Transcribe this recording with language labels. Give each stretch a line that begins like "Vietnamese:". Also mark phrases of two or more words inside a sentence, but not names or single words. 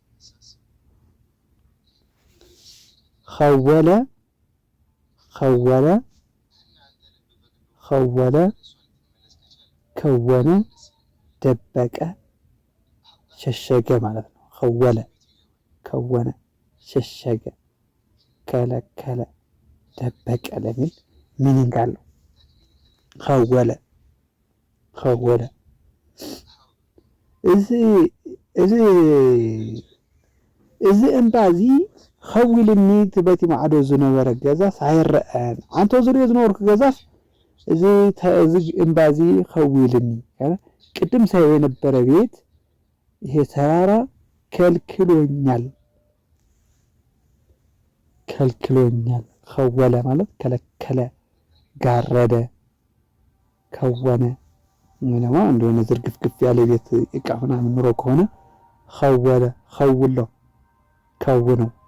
Tigrinya: ኸወለ ኸወለ ኸወለ
Amharic: ከወነ ደበቀ ሸሸገ ማለት ነው። ኸወለ ከወነ ሸሸገ ከለከለ ደበቀ ለሚል ሚኒንግ አለው።
Tigrinya: ኸወለ ኸወለ እዚ እምባ እዚ ኸዊልኒ ትበቲ ማዕዶ ዝነበረ ገዛስ ኣይረአን አንተ ዝሪኦ ዝነበርኩ ገዛስ እዚ እምባ እዚ ኸዊልኒ
Amharic: ቅድም ሳይ የነበረ ቤት ይሄ ተራራ ከልክሎኛል ከልክሎኛል። ኸወለ ማለት ከለከለ ጋረደ ከወነ ምንማ እንደሆነ ዝርግፍግፍ ያለ ቤት እቃ ምናምን ኑሮ ከሆነ ኸወለ ኸውሎ ከውነው